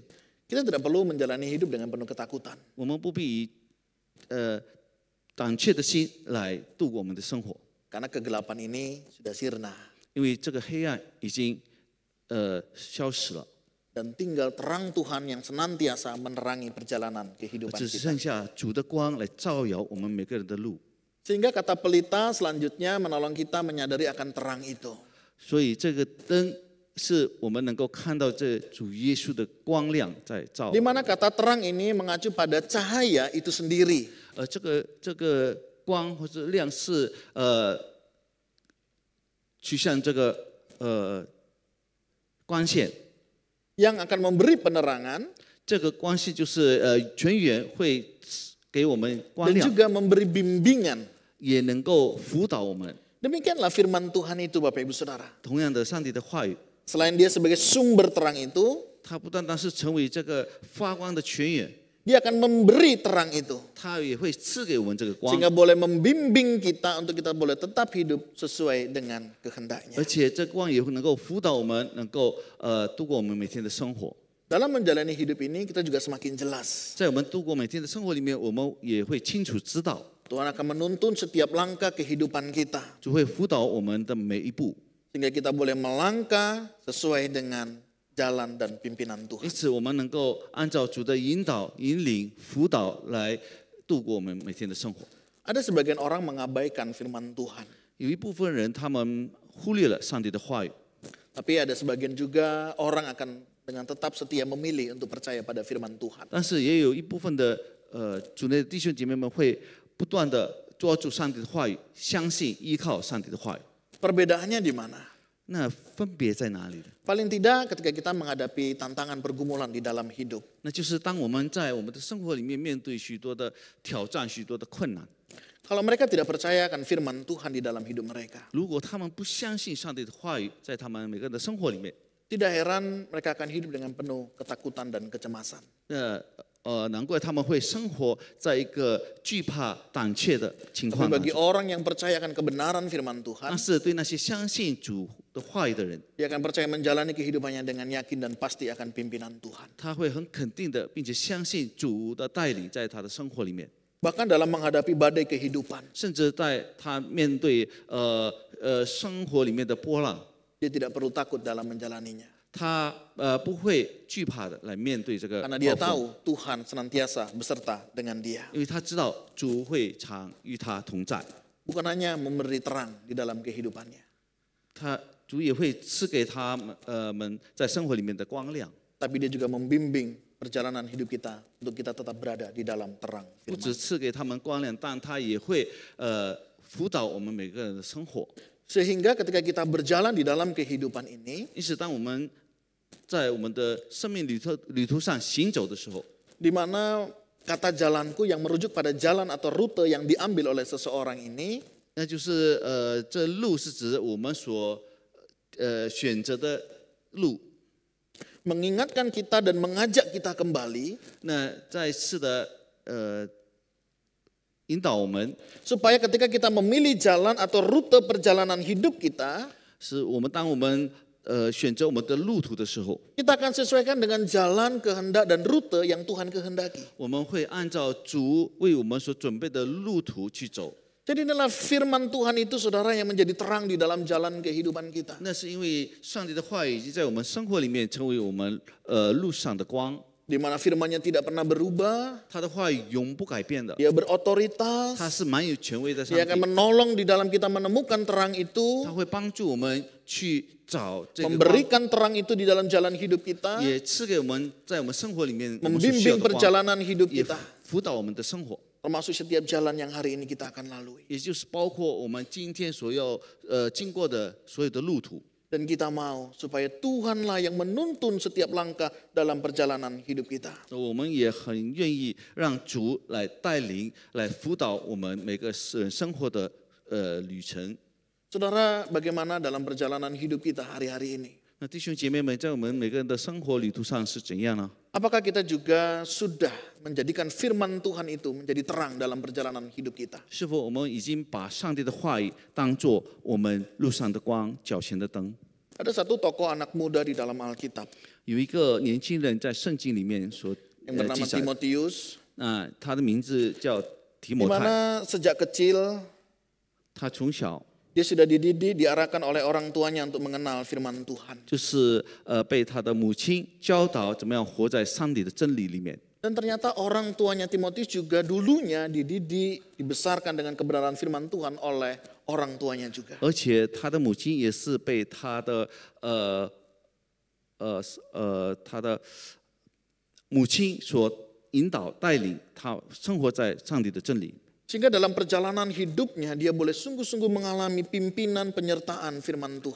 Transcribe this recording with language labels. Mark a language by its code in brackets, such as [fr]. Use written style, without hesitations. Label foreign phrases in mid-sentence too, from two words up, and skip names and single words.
[id] Kita tidak perlu menjalani hidup dengan penuh ketakutan. [zh] 我们不必以胆怯的心来度过我们的生活， [id] Karena kegelapan ini sudah sirna. [zh] 因为这个黑暗已经消失了， [id] Dan tinggal terang Tuhan yang senantiasa menerangi perjalanan kehidupan [zh] 只 [id] kita. [zh] 剩下主的光来照耀我们每个人的路。 [id] Sehingga kata pelita selanjutnya menolong kita menyadari akan terang itu. [zh] 所以这个灯是我们能够看到这主耶稣的光亮在照。 [id] Di mana kata terang ini mengacu pada cahaya itu sendiri. [zh] 这个光或者亮是趋向这个光线， [id] yang akan memberi penerangan [zh] 这个光线就是泉源会给我们光 [id] dan [zh] 亮， [id] juga memberi bimbingan. [zh] 也能够辅导我们。 [id] Demikianlah firman Tuhan itu Bapak Ibu Saudara. [zh] 同样的，上帝的话语， [id] Selain dia sebagai sumber terang itu, [zh] 它不单单是成为这个发光的泉源， [id] dia akan memberi terang itu. [zh] 它也会赐给我们这个光， [id] Sehingga boleh membimbing kita untuk kita boleh tetap hidup sesuai dengan kehendaknya. [zh] 而且这光也会能够辅导我们，能够度过我们每天的生活。 [id] Dalam menjalani hidup ini kita juga semakin jelas. [zh] 在我们度过每天的生活里面，我们也会清楚知道， [id] Tuhan akan menuntun setiap langkah kehidupan kita. [zh] 主会辅导我们的每一步， [id] Sehingga kita boleh melangkah sesuai dengan jalan dan pimpinan [zh] 因 [id] Tuhan. [zh] 此我们能够按照主的引导、引领、辅导来度过我们每天的生活。 [id] Ada sebagian orang mengabaikan firman Tuhan. [zh] 有一部分人他们忽略了上帝的话语， [id] Tapi ada sebagian juga orang akan dengan tetap setia memilih untuk percaya pada firman Tuhan. [zh] 但是也有一部分的主内的弟兄姐妹们会不断的抓住上帝的话语，相信依靠上帝的话语。 [id] Perbedaannya di mana? [zh] 那分别在哪里呢？ [id] Paling tidak ketika kita menghadapi tantangan pergumulan di dalam hidup. [zh] 那就是当我们在我们的生活里面面对许多的挑战、许多的困难， [id] Kalau mereka tidak percaya akan firman Tuhan di dalam hidup mereka, [zh] 如果他们不相信上帝的话语，在他们每个人的生活里面， [id] tidak heran mereka akan hidup dengan penuh ketakutan dan kecemasan. [zh] 难怪他们会生活在一个惧怕、胆怯的情 [id] Tapi [zh] 况当 [id] bagi [zh] 中。 [id] orang yang percaya akan kebenaran firman [zh] 但 [id] Tuhan, [zh] 是对那些相信主的话语的人， [id] dia akan percaya menjalani kehidupannya dengan yakin dan pasti akan pimpinan Tuhan. [zh] 他会很肯定的，并且相信主的带领在他的生活里面。 [id] Bahkan dalam menghadapi badai kehidupan, [zh] 甚至在他面对生活里面的波浪， [id] dia tidak perlu takut dalam menjalaninya. [zh] 他不会惧怕的来面对这个 [id] Karena dia [zh] 暴风， [id] tahu Tuhan senantiasa beserta dengan dia. [zh] 因为他知道主会常与他同在， [id] Bukan hanya memberi terang di dalam kehidupannya, [zh] 主也会赐给他们在生活里面的光亮， [id] tapi dia juga membimbing perjalanan hidup kita untuk kita tetap berada di dalam terang [zh] 不 [id] firman. [zh] 只赐给他们光亮，但他也会辅导我们每个人的生活。 [id] Sehingga ketika kita berjalan di dalam kehidupan ini, [zh] 因此，当我们在我们的生命旅途上行走的时候， [id] di mana kata jalanku yang merujuk pada jalan atau rute yang diambil oleh seseorang ini, [zh] 那就是这路是指我们所选择的路。 [id] mengingatkan kita dan mengajak kita kembali [zh] 那再次的引导我们， [id] supaya ketika kita memilih jalan atau rute perjalanan hidup kita, [zh] 是我们当我们选择我们的路途的时候， [id] kita akan sesuaikan dengan jalan kehendak dan rute yang Tuhan kehendaki. [zh] 我们会按照主为我们所准备的路途去走。 [id] Jadi inilah firman Tuhan itu saudara yang menjadi terang di dalam jalan kehidupan kita. [zh] 那是因为上帝的话语已经在我们生活里面成为我们路上的光， [id] Di mana firman-Nya tidak pernah berubah, [zh] 他的话语永不改变的， [id] dia berotoritas, [zh] 他是蛮有权威的上 [id] dia akan [zh] 帝， [id] menolong di dalam kita menemukan terang [zh] 他 [id] itu, [zh] 会帮助我们去找这个光， [id] memberikan terang itu di dalam jalan hidup kita, [zh] 也赐给我们在我们生活里面我们所需要 [id] membimbing [zh] 的光， [id] perjalanan hidup [zh] 也 [id] kita, [zh] 辅导我们的生活。 [id] termasuk setiap jalan yang hari ini kita akan lalui. [zh] 也就是包括我们今天所要经过的所有的路途， [id] Dan kita mau supaya Tuhanlah yang menuntun setiap langkah dalam perjalanan hidup kita. [zh] 我们也很愿意让主来带领、来辅导我们每个人生活的旅程。 [id] Saudara, bagaimana dalam perjalanan hidup kita hari-hari ini? [zh] 那弟兄姐妹们，在我们每个人的生活旅途上是怎样呢？ [id] Apakah kita juga sudah menjadikan firman Tuhan itu menjadi terang dalam perjalanan hidup kita? [zh] 是否我们已经把上帝的话语当作我们路上的光、脚前的灯？ [id] Ada satu tokoh anak muda di dalam Alkitab [zh] 有一个年轻人在圣经里面所 [id] yang bernama [zh] 记载， [id] Timotius, [zh] 他的名字叫提 [id] di [zh] 摩太， [id] mana sejak kecil [zh] 他从小 [id] dia sudah dididik, diarahkan oleh orang tuanya untuk mengenal firman Tuhan. [zh] 就是被他的母亲教导怎么样活在上帝的真理里面。 [id] Dan ternyata orang tuanya Timotius juga dulunya dididik, dibesarkan dengan kebenaran firman Tuhan oleh orang tuanya juga. [zh] 而且他的母亲也是被他的母亲所引导带领，他生活在上帝的真理。 [id] Sehingga dalam perjalanan hidupnya dia boleh sungguh-sungguh mengalami pimpinan penyertaan firman Tuhan.